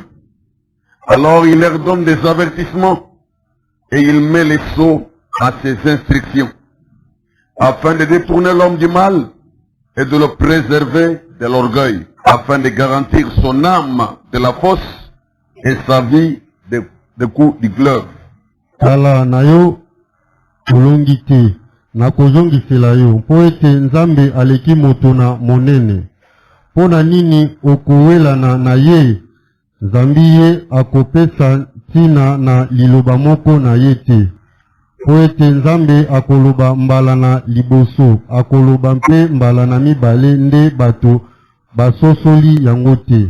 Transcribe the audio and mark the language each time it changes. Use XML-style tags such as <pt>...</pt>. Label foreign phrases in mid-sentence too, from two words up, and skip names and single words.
<fr>Alors il leur donne des avertissements et il met les sceaux à ses instructions, afin de détourner l'homme du mal et de le préserver de l'orgueil, afin de garantir son âme de la fosse et sa vie des coups du glaive.</fr> <ln>Kala na yo ulongi te na kozongisela yo mpo ete Nzambe aleki moto na monene. Pona nini okowelana na ye? Nzambi ye akopesa ntina na liloba moko na ye te. Po ete Nzambe akoloba mbala na liboso, akoloba mpe mbala na mibale nde bato basosoli yango te.</ln>